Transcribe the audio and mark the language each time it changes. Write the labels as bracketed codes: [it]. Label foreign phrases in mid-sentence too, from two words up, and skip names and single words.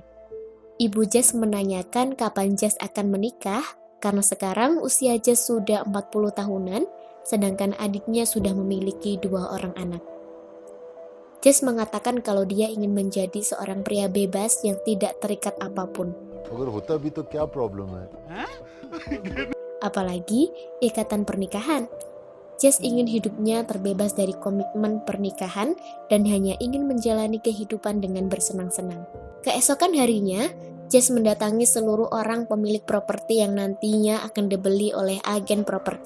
[id] Ibu Jess menanyakan kapan Jess akan menikah, karena sekarang usia Jess sudah 40 tahunan, sedangkan adiknya sudah memiliki 2 orang anak. Jess mengatakan kalau dia ingin menjadi seorang pria bebas yang tidak terikat apapun. [hi] अगर होता भी तो क्या प्रॉब्लम है [id] Apalagi ikatan pernikahan. Jess ingin hidupnya terbebas dari komitmen pernikahan dan hanya ingin menjalani kehidupan dengan bersenang-senang. Keesokan harinya, Jess mendatangi seluruh orang pemilik properti yang nantinya akan dibeli oleh agen properti.